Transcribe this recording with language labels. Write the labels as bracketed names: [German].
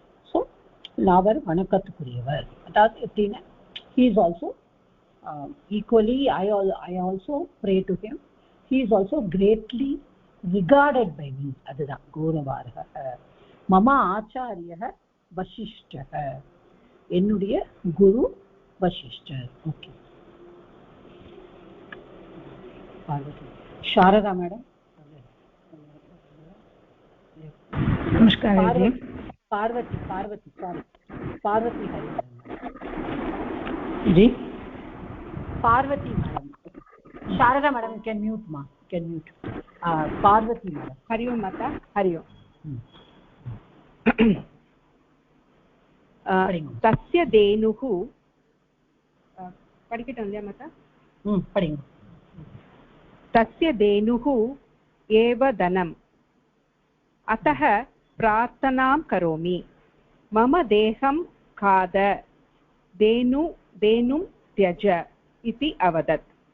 [Tamil] So அவர் வணக்கத்துக்குரியவர். அதாவது எப்படின்னா, [English] he is also equally, I also pray to him. He is also greatly regarded by me. [Tamil] அதுதான் கௌரவார்ஹः. [Sanskrit] மம ஆச்சாரியः வசிஷ்டः. [Tamil] என்னுடைய குரு Vasishta. Okay. [Hindi] Sharda madam. नमस्कार Parvati sorry, Parvati ji, Parvati madam. [English] Sharada madam can mute ma'am, can mute. [Hindi] Parvati madam. [Sanskrit] Hari ओं माता. हरि ओं. तस्य धेनुः [Tamil] படிக்கட்டும் இல்லையா மாதா? படிங்க. [Sanskrit] तस्य धेनुः एव धनम् अतः प्रार्थनां करोमि मम देहं खाद धेनुं त्यज इति अवदत्